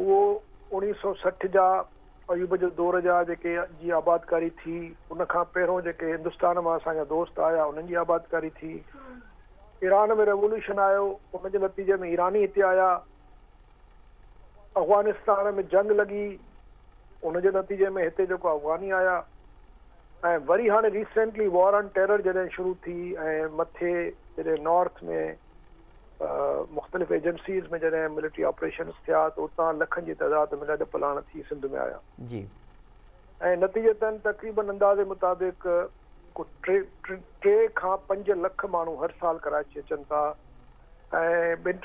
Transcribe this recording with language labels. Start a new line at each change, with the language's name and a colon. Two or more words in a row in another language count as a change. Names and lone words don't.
Sindhi: उहो 1960 जा अयूब जे दौर जा जेके जी आबादकारी थी, उनखां पहिरियों जेके हिंदुस्तान मां असांजा दोस्त आया उन्हनि जी आबादकारी थी, ईरान में रेवोल्यूशन आयो उनजे नतीजे में ईरानी हिते आया, अफगानिस्तान में जंग लॻी उनजे नतीजे में हिते जेको अफ़गानी आया ऐं वरी हाणे रिसेंटली
English: war on terror
Sindhi: जॾहिं शुरू थी ऐं मथे जॾहिं नॉर्थ में मुख़्तलिफ़ एजेंसीज़ में जॾहिं
English: military operations
Sindhi: थिया त उतां लखनि जी तइदाद में ॾाढा पलाण थी सिंध में आया जी ऐं नतीजतन तक़रीबन अंदाज़े मुताबिक़ को 3 खां 5 लख माण्हू हर साल कराची अचनि था ऐं 2-3